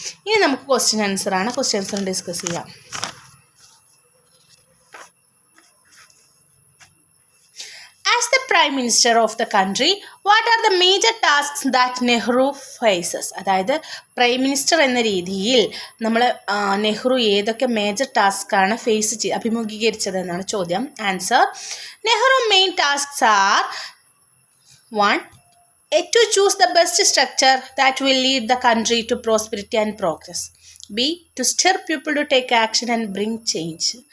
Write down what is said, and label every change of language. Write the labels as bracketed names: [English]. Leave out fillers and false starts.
[Malayalam] ഇനി നമുക്ക് question answer discuss ചെയ്യാം. [English] As the Prime Minister of the country, what are the major tasks that Nehru faces? [Malayalam] അതായത് prime minister എന്ന രീതിയിൽ നെഹ്റു ഏതൊക്കെ മേജർ ടാസ്ക്കാണ് അഭിമുഖീകരിച്ചത് എന്നാണ് ചോദ്യം. [English] Answer: Nehru main tasks are 1. To choose the best structure that will lead the country to prosperity and progress. B. To stir people to take action and bring change.